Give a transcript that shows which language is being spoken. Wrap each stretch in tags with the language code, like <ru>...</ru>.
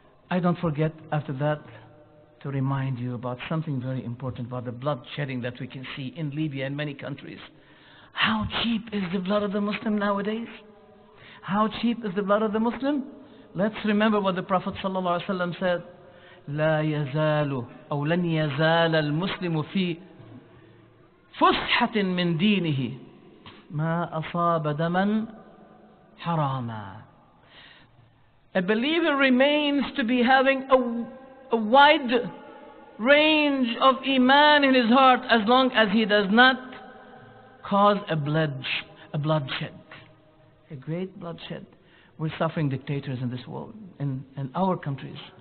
<en>I don't forget after that to remind you about something very important about the bloodshedding that we can see in Libya and many countries. How cheap is the blood of the Muslim nowadays? How cheap is the blood of the Muslim? Let's remember what the Prophet ﷺ said.</en> <ar>لا يزال أو لن يزال المسلم في فسحة من دينه ما أصاب دما حراما.</ar> <en>A believer remains to be having a wide range of iman in his heart as long as he does not cause a bloodshed, a great bloodshed. We're suffering dictators in this world, in our countries.</en>